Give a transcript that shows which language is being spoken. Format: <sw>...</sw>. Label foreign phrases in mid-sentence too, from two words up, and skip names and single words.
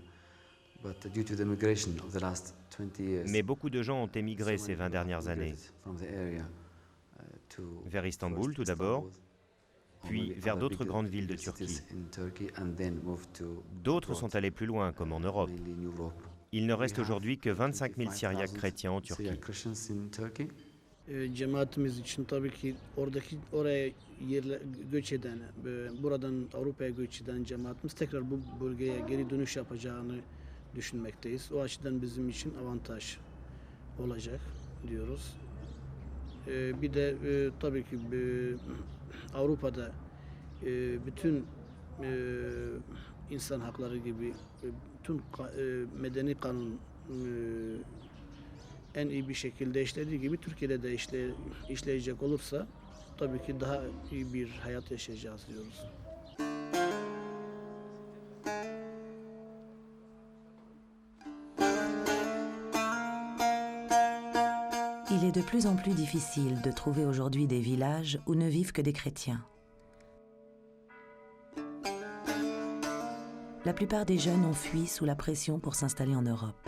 <fr>Mais beaucoup de gens ont émigré ces 20 dernières années. Vers Istanbul tout d'abord, puis vers d'autres grandes villes de Turquie. D'autres sont allés plus loin, comme en Europe. Il ne reste aujourd'hui que 25 000 Syriaques chrétiens en Turquie.</fr> <tr>Cemaatimiz için tabii ki oraya göç eden, buradan Avrupa'ya göç eden cemaatimiz tekrar bu bölgeye geri dönüş yapacağını düşünmekteyiz. O açıdan bizim için avantaj olacak diyoruz. Bir de tabii ki Avrupa'da bütün insan hakları gibi bütün medeni kanun en iyi bir şekilde işlediği gibi Türkiye'de de işleyecek olursa tabii ki daha iyi bir hayat yaşayacağız diyoruz.</tr> <fr>Il est de plus en plus difficile de trouver aujourd'hui des villages où ne vivent que des chrétiens. La plupart des jeunes ont fui sous la pression pour s'installer en Europe.</fr>